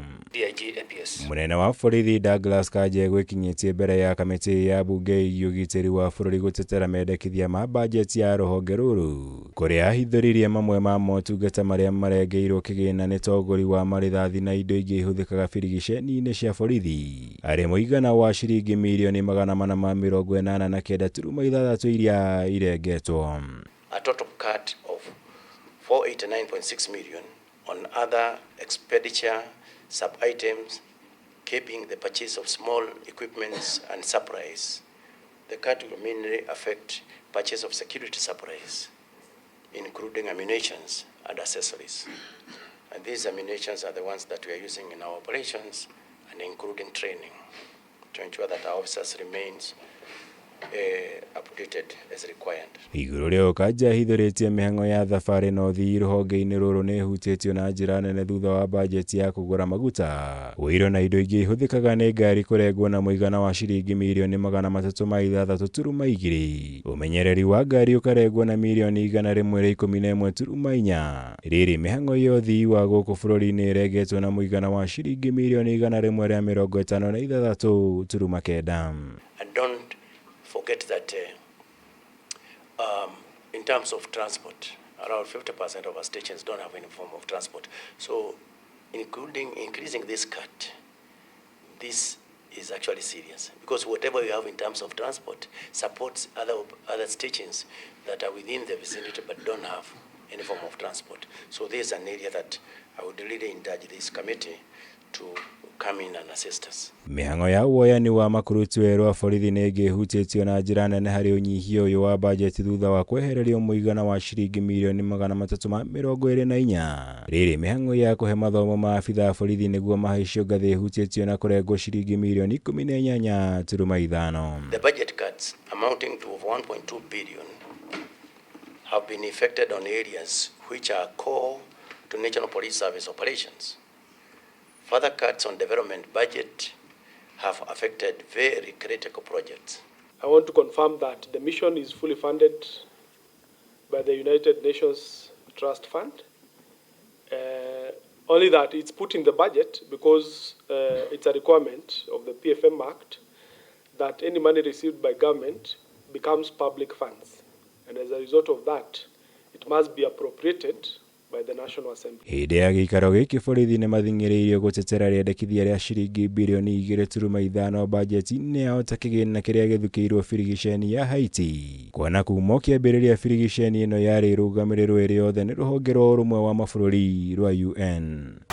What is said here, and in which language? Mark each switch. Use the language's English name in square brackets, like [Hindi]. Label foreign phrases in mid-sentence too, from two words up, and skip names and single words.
[Kikuyu] Munene wa borithi Douglas KANJA EGUIKINYITIE mbere ya kamiti ya bunge ya ugitiri wa bururi gutetera mendekithia ma bajeti ya ruhonge ruru kuria ahithuririe mamwe ma motungata maria marengeirwo kigina ni togori wa marithathi na indo ingi ihuthikaga birigiceni-ini cia borithi ari muigana wa ciringi milioni 489.6 iria irengetwo. [English] A total cut of 489.6 million on other expenditure sub-items, keeping the purchase of small equipments and supplies. The cut will mainly affect purchase of security supplies, including ammunitions and accessories. And these ammunitions are the ones that we are using in our operations and including training to ensure that our officers remains updated as required. [Kikuyu] Iguru rĩo KANJA ahithũrĩtie mĩhang'o ya thabarĩ na ũthii rũhonge-inĩ rũrũ nĩ ĩhutĩtio na njĩra nene thutha wa bajeti ya kũgũra maguta, ũiro na indo ingĩ ihũthĩkaga nĩ ngari kũrengwo na mũigana wa ciringi milioni 362. Ũmenyereri wa ngari ũkarengwo na milioni 111.4. Rĩrĩ mĩhang'o ya ũthii wa gũkũ bũrũri-inĩ ĩrengetwo na mũigana wa ciringi milioni 156.9. [English] And don't forget that in terms of transport, around 50% of our stations don't have any form of transport. So increasing this cut, this is actually serious, because whatever you have in terms of transport supports other stations that are within the vicinity but don't have any form of transport. So this is an area that I would really encourage this committee to come in and assist us. [Kikuyu] Mĩhang'o ya woyani wa makurutu erũ a borithi nĩ ĩngĩhutĩtio na njĩra nene harĩ ũnyihia ũyũ wa bajeti thutha wa kwehererio mũigana wa ciringi milioni 324. Rĩrĩ mĩhang'o ya kũhe mathomo maabitha borithi nĩguo mahaicio ngathĩ ĩhutĩtio na kũrengwo ciringi milioni 18.5. [English] The budget cuts amounting to 1.2 billion have been effected on areas which are core to National Police Service operations. Further cuts on development budget have affected very critical projects. I want to confirm that the mission is fully funded by the United Nations Trust Fund. Only that it's put in the budget because it's a requirement of the PFM Act that any money received by government becomes public funds. And as a result of that, it must be appropriated by the National Assembly. [Kikuyu] Hĩndĩ ya gĩikaro gĩkĩ borithi nĩ mathing'ĩrĩirio gũtetera rĩendekithia rĩa ciringi birioni 2.5 bajeti-inĩ yao ta kĩgĩna kĩrĩa gĩthukĩirwo birigiceni ya Haiti. Kuona kuma kĩambĩrĩria birigiceni ĩno yarĩ rũgamĩrĩrwo ĩrĩ yothe nĩ rũhonge rwa ũrũmwe wa mabũrũri rwa UN.